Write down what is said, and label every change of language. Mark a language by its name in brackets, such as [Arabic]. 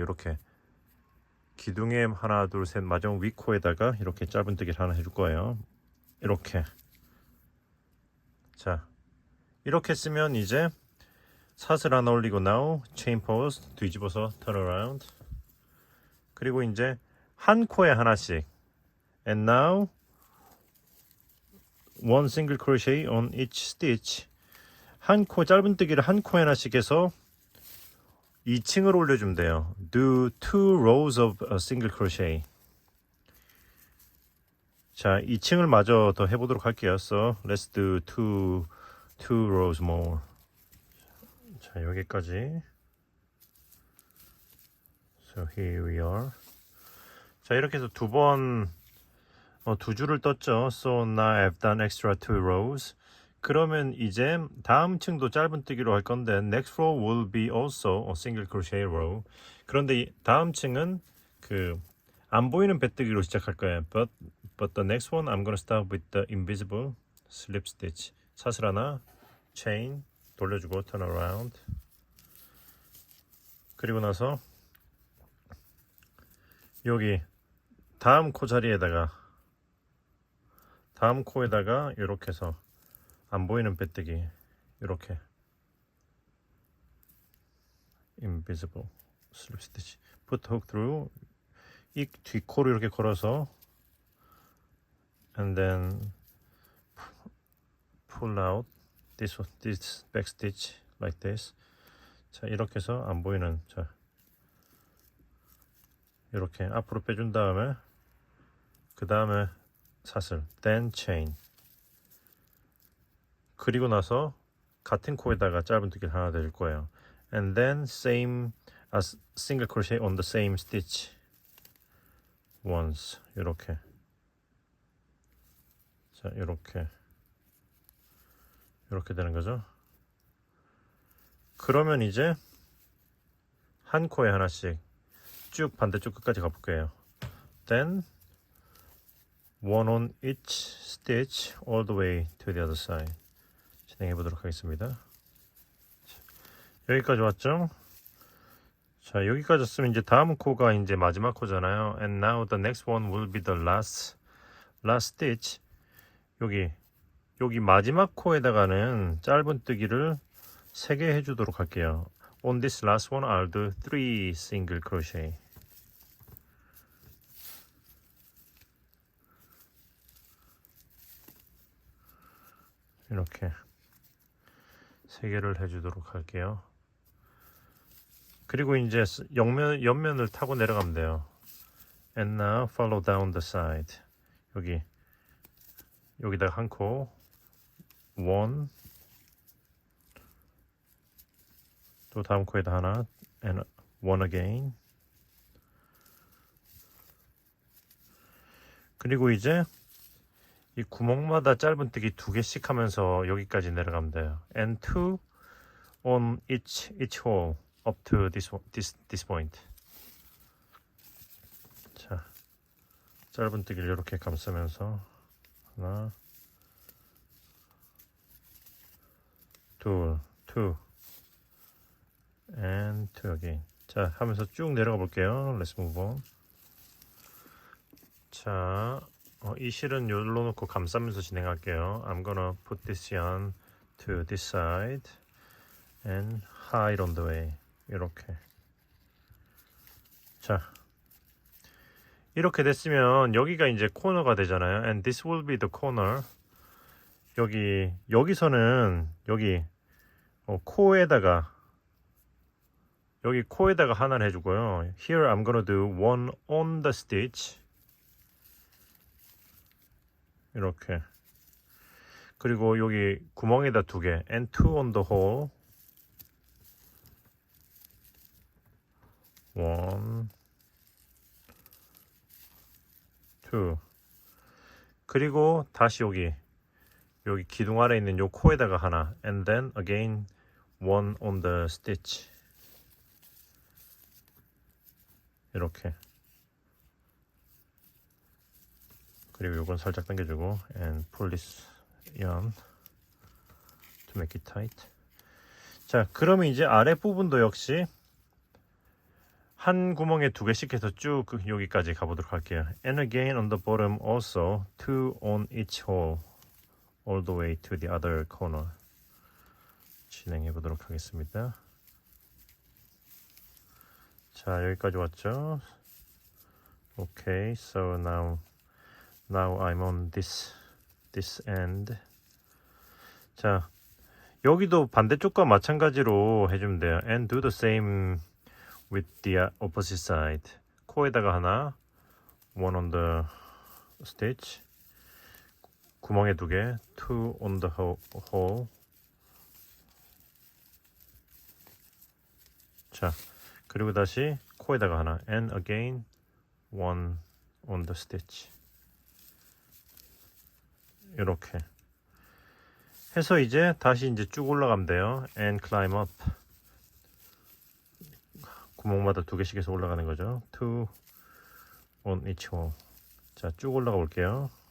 [Korean] 이렇게 기둥에 하나, 둘, 셋 마지막 위코에다가 이렇게 짧은뜨기를 하나 해줄 거예요. 이렇게. 자, 이렇게 쓰면 이제 사슬 하나 올리고 [English] now chain post [Korean] 뒤집어서 [English] turn around. [Korean] 그리고 이제 한 코에 하나씩, [English] and now one single crochet on each stitch. [Korean] 한 코 짧은뜨기를 한 코에 하나씩 해서 2층을 올려주면 돼요. [English] Do 2 rows of a single crochet. [Korean] 자, 2층을 마저 더 해보도록 할게요. [English] So let's do 2 rows more. [Korean] 자, 여기까지. [English] So here we are. [Korean] 자, 이렇게 해서 두 줄을 떴죠. [English] So now I've done extra 2 rows. [Korean] 그러면 이제 다음 층도 짧은뜨기로 할 건데 [English] next row will be also a single crochet row. [Korean] 그런데 다음 층은 그 안 보이는 배뜨기로 시작할 거예요. [English] But the next one I'm gonna start with the invisible slip stitch. [Korean] 사슬 하나, chain 돌려주고 [English] turn around. [Korean] 그리고 나서 여기 다음 코 자리에다가, 다음 코에다가 이렇게 해서 안 보이는 배뜨기, 이렇게 [English] invisible slip stitch. put hook through. [Korean] 이 뒷코로 이렇게 걸어서 [English] and then pull out this back stitch like this. [Korean] 자, 이렇게 해서 안 보이는, 자, 이렇게 앞으로 빼준 다음에 그 다음에 사슬, [English] then chain. [Korean] 그리고 나서 같은 코에다가 짧은뜨기를 하나 더 줄 거예요. [English] And then same as single crochet on the same stitch once. [Korean] 이렇게. 자, 이렇게 되는 거죠. 그러면 이제 한 코에 하나씩 쭉 반대쪽 끝까지 가볼게요. [English] Then one on each stitch all the way to the other side. [Korean] 진행해 보도록 하겠습니다. 여기까지 왔죠? 자, 여기까지 왔으면 이제 다음 코가 이제 마지막 코잖아요. [English] And now the next one will be the last stitch. [Korean] 여기 마지막 코에다가는 짧은뜨기를 3개 해주도록 할게요. [English] On this last one I'll do 3 single crochet. [Korean] 이렇게 3개를 해주도록 할게요. 그리고 이제 옆면을 타고 내려가면 돼요. [English] And now follow down the side. [Korean] 여기다가 한 코, 1, 또 다음 코에다 하나, [English] and 1 again. [Korean] 그리고 이제 이 구멍마다 짧은뜨기 2개씩 하면서 여기까지 내려가면 돼요. [English] And 2 on each hole up to this point. [Korean] 자, 짧은뜨기를 이렇게 감싸면서 하나, 둘, [English] and 2 again. [Korean] 자, 하면서 쭉 내려가 볼게요. [English] Let's move on. [Korean] 자, 이 실은 여기로 놓고 감싸면서 진행할게요. [English] I'm gonna put this yarn to this side and hide on the way. [Korean] 이렇게. 자, 이렇게 됐으면 여기가 이제 코너가 되잖아요. [English] And this will be the corner. [Korean] 여기서는 여기 코에다가 여기 코에다가 하나를 해주고요. [English] Here I'm gonna do one on the stitch. [Korean] 이렇게. 그리고 여기 구멍에다 2개. [English] And 2 on the hole. [Korean] 1, 2. 그리고 다시 여기 기둥 아래 있는 요 코에다가 하나. [English] And then again one on the stitch. [Korean] 이렇게. 그리고 요건 살짝 당겨주고 [English] and pull this yarn to make it tight. [Korean] 자, 그러면 이제 아랫부분도 역시 한 구멍에 2개씩 해서 쭉 여기까지 가보도록 할게요. [English] And again on the bottom also 2 on each hole all the way to the other corner. [Korean] 진행해 보도록 하겠습니다. 자, 여기까지 왔죠? [English] Okay, so now I'm on this end. [Korean] 자, 여기도 반대쪽과 마찬가지로 해주면 돼요. [English] And do the same with the opposite side. [Korean] 코에다가 하나, [English] one on the stitch. [Korean] 구멍에 2개, [English] 2 on the hole. [Korean] 자, 그리고 다시 코에다가 하나, [English] and again one on the stitch. [Korean] 이렇게 해서 이제 다시 이제 쭉 올라가면 돼요. [English] And climb up. [Korean] 구멍마다 2개씩 해서 올라가는 거죠. [English] 2 on each hole. [Korean] 자, 쭉 올라가 볼게요.